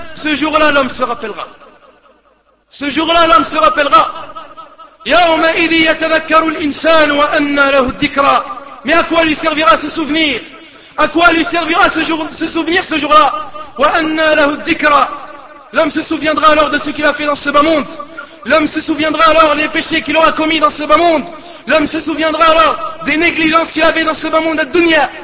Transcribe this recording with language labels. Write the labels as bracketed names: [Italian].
[French] Ce jour-là, l'homme se rappellera. Ce jour-là, l'homme se rappellera. [Arabic] يومئذ يتذكر الإنسان وأن له الذكرى. [French] Mais à quoi lui servira ce souvenir? À quoi lui servira ce souvenir ce jour-là? [Arabic] وأن له الذكرى. [French] L'homme se souviendra alors de ce qu'il a fait dans ce bas monde. L'homme se souviendra alors des péchés qu'il aura commis dans ce bas monde. L'homme se souviendra alors des négligences qu'il avait dans ce bas monde à dunya.